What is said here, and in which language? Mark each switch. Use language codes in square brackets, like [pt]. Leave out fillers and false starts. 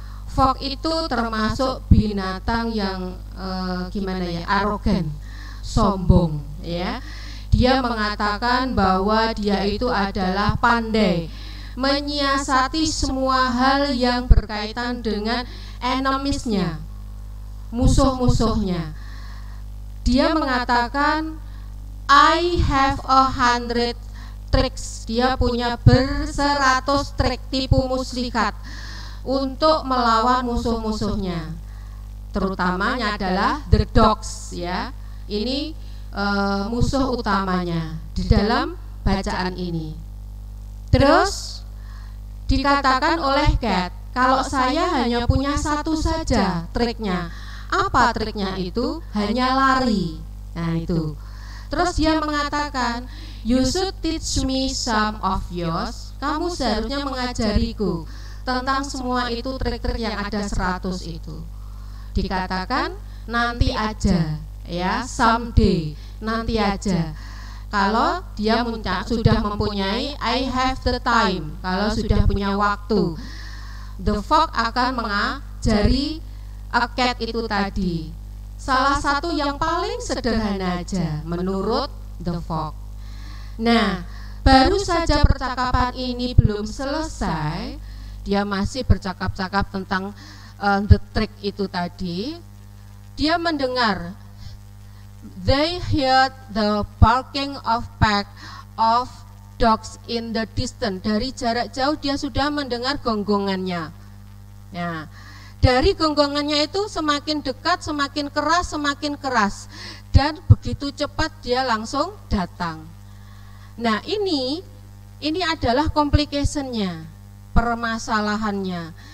[id] Fog itu termasuk binatang yang arogan, sombong ya. Dia mengatakan bahwa dia itu adalah pandai menyiasati semua hal yang berkaitan dengan enemies-nya, musuh-musuhnya. Dia mengatakan [en] I have 100 tricks. [id] Dia punya 100 trik tipu muslihat untuk melawan musuh-musuhnya. Terutamanya adalah the dogs ya. Ini musuh utamanya di dalam bacaan ini. Terus dikatakan oleh Cat, kalau saya hanya punya satu saja triknya. Apa triknya itu? Hanya lari. Nah itu. Terus dia mengatakan, [en] You should teach me some of yours. [id] Kamu seharusnya mengajariku tentang semua itu trik-trik yang ada 100 itu. Dikatakan nanti aja, ya, someday, nanti aja. Kalau dia sudah mempunyai [en] I have the time, [id] kalau sudah punya waktu, the fox akan mengajari a cat itu tadi. Salah satu yang paling sederhana aja menurut the fox. Nah, baru saja percakapan ini belum selesai, dia masih bercakap-cakap tentang the trick itu tadi. Dia mendengar, [en] they heard the barking of pack of dogs in the distance. [id] Dari jarak jauh dia sudah mendengar gonggongannya. Ya, dari gonggongannya itu semakin dekat, semakin keras, dan begitu cepat dia langsung datang. Nah, ini adalah complication-nya, permasalahannya.